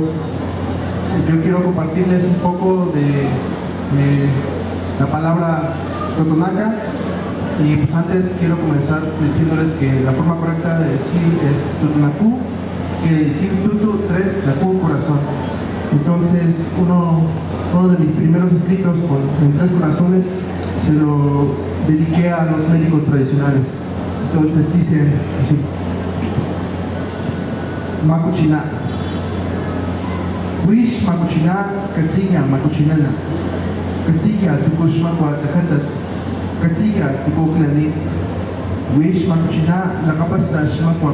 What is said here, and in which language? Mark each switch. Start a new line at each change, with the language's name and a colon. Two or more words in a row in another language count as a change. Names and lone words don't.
Spanish: Yo quiero compartirles un poco de la palabra Totonaca, y pues antes quiero comenzar diciéndoles que la forma correcta de decir es Tutunacú, quiere decir Tutu, 3, Nacú, corazón. Entonces uno de mis primeros escritos en 3 corazones se lo dediqué a los médicos tradicionales. Entonces dice así:
Papantla Totonac: Makuchina Wish Makuchina, Katsiya Makuchinana, Katsiya Tukushmakwa Takatat, Katsiya Tukuklani, Wish Makuchina Lakapasa Shmakwa